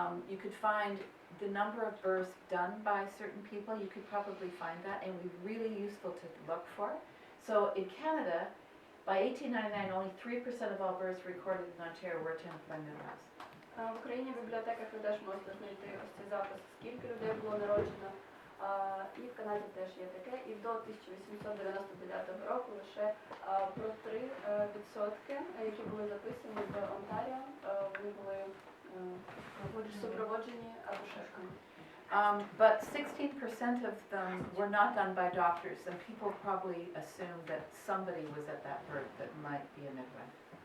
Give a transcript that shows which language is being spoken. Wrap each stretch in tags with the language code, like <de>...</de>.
<en>You could find the number of births done by certain people. You could probably find that, and it would be really useful to look for. So in Canada, by 1899, only 3% of all births recorded in Ontario were attended by midwives.</en> <uk>В Україні в бібліотеках ви теж можете знайти ось цей запис, скільки людей було народжено. І в Канаді теж є таке. І до 1899 року лише про 3%, які були записані в Онтаріо, вони були супроводжені акушерками.</uk> <en>But 16% of them were not done by doctors, and people probably assumed that somebody was at that birth that might be a midwife.</en>